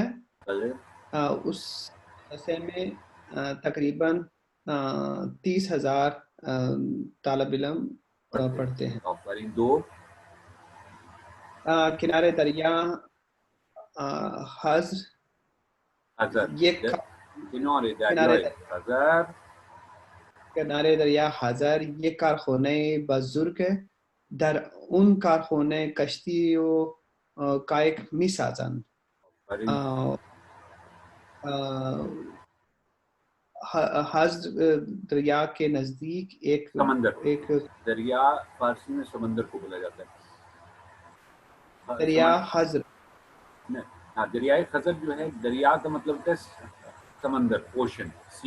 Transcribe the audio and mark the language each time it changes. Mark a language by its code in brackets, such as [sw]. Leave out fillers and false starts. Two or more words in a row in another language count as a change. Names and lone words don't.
[hi] उस मदरसे में तकरीबन 30,000 तालिब इल्म पढ़ते हैं. दो [fa] کنار دریا خزر. این کنار دریا خزر این کارخانه بزرگ در اون کارخانه کشتی و کایک می سازند. [hi] हज़र दरिया के नजदीक एक दरिया फारसी में समंदर को बोला जाता है. [fa] دریا خزر. دریای خزر [hi] जो है, दरिया का मतलब है समंदर, [en] ocean, sea.